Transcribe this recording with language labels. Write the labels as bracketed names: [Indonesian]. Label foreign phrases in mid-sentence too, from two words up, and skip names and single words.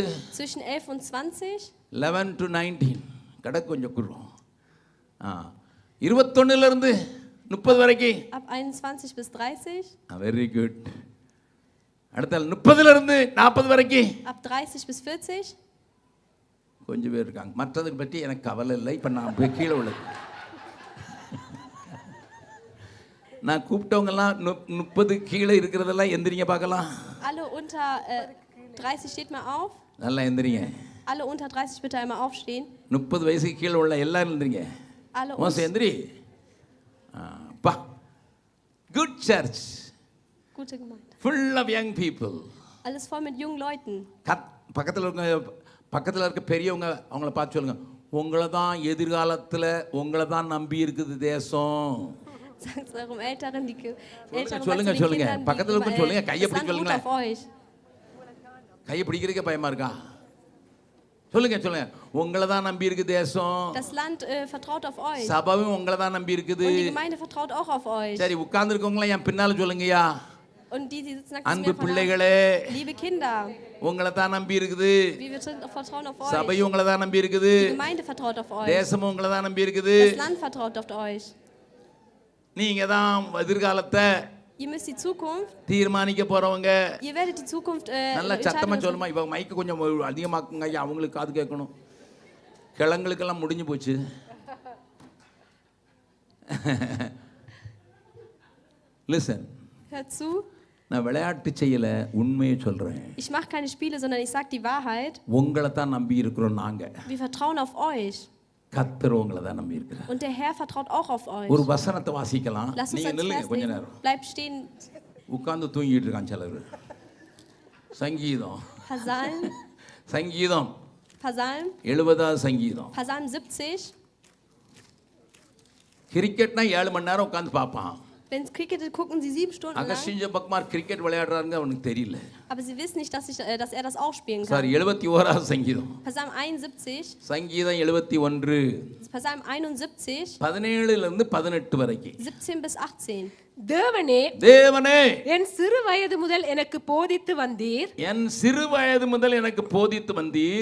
[German] Zwischen 11 und 20. [Tamil] 11 to 19 கிடக்கு கொஞ்சம் குறும். 21லேருந்து 30 வரைக்கும். [German] Ab 21 bis 30. [English] very good. [Tamil] அடுத்த 30லேருந்து 40 வரைக்கும். [German] Ab 30 bis 40. [Tamil] கொஞ்சம் பேர் இருக்காங்க. மற்றதுக்கு பற்றி எனக்கு கவலை இல்லை. இப்போ நான் போய் கீழே உள்ளது. நான் கூப்பிட்டவங்கெல்லாம் 30 கீழே இருக்கிறதெல்லாம் எந்திரிங்க பார்க்கலாம். [German] Alle unter 30 steht mal auf. [Tamil] நல்லா எந்திரிங்க. [German] Alle unter 30 bitte einmal aufstehen. [Tamil] 30 வயசுக்கு கீழே உள்ள எல்லாரும் எந்திரிங்க. [German] Alle [Tamil] மோசம் எந்திரி. பா, [English] good church, [German] Gute Gemeinde. [English] full of young people. [German] Alles voll mit jungen Leuten. [Tamil] பக்கத்தில் இருக்க பெரியவங்க அவங்கள பார்த்து சொல்லுங்க, உங்களை தான் எதிர்காலத்தில் உங்களை தான் நம்பி இருக்குது தேசம். [German] Sagt eurem Älteren, die Älteren [Tamil] சொல்லுங்க [German] sagt zu den [Tamil] சொல்லுங்க. [German] Kindern, [Tamil] பக்கத்தில் இருக்க சொல்லுங்க. கையை [German] das [Tamil] பிடிக்க [German] Land ruht [Tamil] சொல்லுங்களேன். [German] auf euch. [Tamil] கையை பிடிக்கிறதுக்கே பயமா இருக்கா? சொல்லுங்க சொல்லுங்க. உங்களை தான் நம்பி இருக்கு தேசம். [German] Das Land vertraut auf euch. [Tamil] சபையும் உங்களை தான் நம்பி இருக்குது. [German] Und die Gemeinde vertraut auch auf euch. [Tamil] சரி, உட்கார்ந்துருக்கவங்களாம் என் பின்னால சொல்லுங்கய்யா. [German] Und die sitzen nach [Tamil] அன்பு [German] mir [Tamil] பிள்ளைகளே, [German] Liebe Kinder, [Tamil] உங்களை தான் நம்பி இருக்குது. [German] wir vertrauen auf euch. [Tamil] சபையும் உங்களை தான் நம்பி இருக்குது. [German] Die Gemeinde vertraut auf euch. [Tamil] தேசமும் உங்களை தான் நம்பி இருக்குது. [German] Das Land vertraut auf euch. [Tamil] நீங்க தான் எதிர்காலத்தை [German] Ihr müsst die Zukunft, [Tamil] தீர்மானிக்க போறவங்க. [German] ihr werdet die Zukunft [Tamil] நல்ல சத்தமா சொல்லுமா. இப்போ மைக்கு கொஞ்சம் அதிகமாக்குங்க ஐயா, அவங்களுக்கு காது கேட்கணும். கிழங்களுக்கெல்லாம் முடிஞ்சு போச்சு. லிசன். [German] Hört zu. [Tamil] நான் விளையாட்டு செய்யல, உண்மையை சொல்றேன். [German] Ich mache keine Spiele, sondern ich sage die Wahrheit. [Tamil] உங்களை தான் நம்பி இருக்கிறோம் நாங்க. [German] Wir vertrauen auf euch. [Tamil] கர்த்தர் உங்களை தான் நம்பி இருக்கிறார். [German] Und der Herr vertraut auch auf euch. [Tamil] ஒரு வசனத்தை வாசிக்கலாம். [German] Lass uns [Tamil] நீங்க [German] ans [Tamil] நில்லுங்க [German] Vers [Tamil] கொஞ்ச [German] lesen. [Tamil] நேரம். [German] Bleib stehen. [Tamil] உட்கார்ந்து தூங்கிட்டு இருக்கான் சிலர். சங்கீதம். [German] Psalm. [Tamil] சங்கீதம். [German] Psalm. [Tamil] 70வது சங்கீதம். [German] Psalm 70. [Tamil] கிரிக்கெட்னா 7 மணி நேரம் உட்கார்ந்து பார்ப்பான். [German] Wenn es Cricket ist, gucken sie 7 Stunden lang. [Tamil] அகஸ்டின் ஜெபக்குமார் கிரிக்கெட் விளையாடுறாருங்க அவனுக்கு தெரியல. [German] Aber sie wissen nicht, dass er das auch spielen kann. [Tamil] சாரி, 71வது சங்கீதம். [German] Psalm 71. [Tamil] சங்கீதம் 71. [German] Psalm 71. [Tamil] 17லிருந்து 18 வரைக்கும். [German] 17 bis 18. [Tamil] தேவனே, தேவனே, என் சிறு வயது முதல் எனக்கு போதித்து வந்தீர். என் சிறு வயது முதல் எனக்கு போதித்து வந்தீர்.